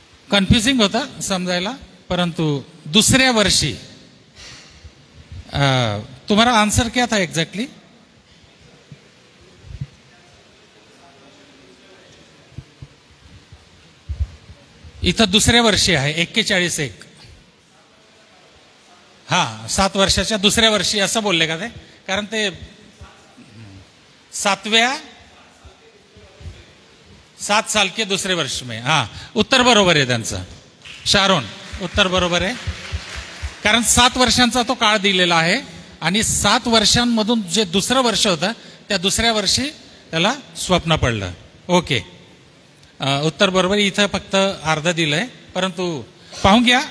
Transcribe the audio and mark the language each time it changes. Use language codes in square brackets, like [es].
[mr] Confusing होता समजायला, परंतु दुसऱ्या वर्षी. [hi] तुम्हारा आंसर क्या था एग्जैक्टली? [mr] इथं दुसऱ्या वर्षी आहे 41. हा 7 वर्षाच्या दुसऱ्या वर्षी असं बोलले का ते? कारण ते 7 [hi] साल के दुसरे वर्ष में. [mr] हा उत्तर बरोबर आहे त्यांचं. शारोन, उत्तर बरोबर आहे. कारण 7 वर्षांचा तो काळ दिलेला आहे आणि 7 वर्षांमधून जे दुसरं वर्ष होतं त्या दुसऱ्या वर्षी त्याला स्वप्न पडलं. ओके, उत्तर बरोबर. इथं फक्त अर्ध दिलंय, परंतु पाहून घ्या.